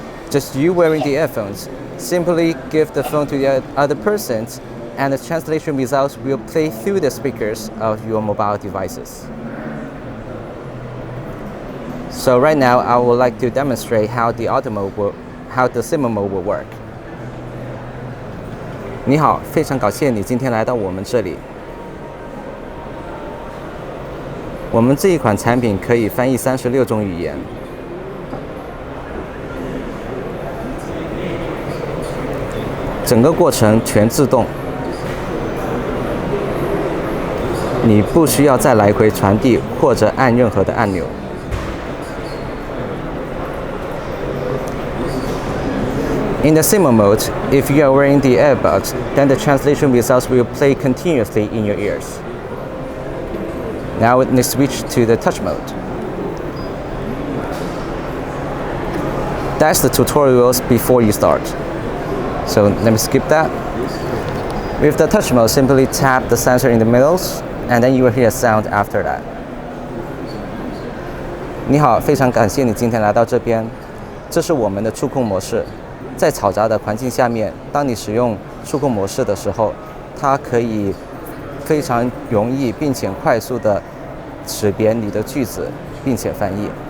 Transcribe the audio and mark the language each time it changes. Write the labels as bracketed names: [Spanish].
[English] Just you wearing the earphones, simply give the phone to the other person and the translation results will play through the speakers of your mobile devices. So right now, I would like to demonstrate how the simmer mode will work. [Chinese] 你好，非常感谢你今天来到我们这里。我们这一款产品可以翻译36种语言。整个过程全自动，你不需要再来回传递或者按任何的按钮。 [English] In the simmer mode, if you are wearing the earbuds, then the translation results will play continuously in your ears. Now let's switch to the touch mode. That's the tutorials before you start. So let me skip that. With the touch mode, simply tap the sensor in the middles, and then you will hear a sound after that. [Chinese] 你好，非常感谢你今天来到这边。这是我们的触控模式。在嘈杂的环境下面，当你使用触控模式的时候，它可以非常容易并且快速的识别你的句子，并且翻译。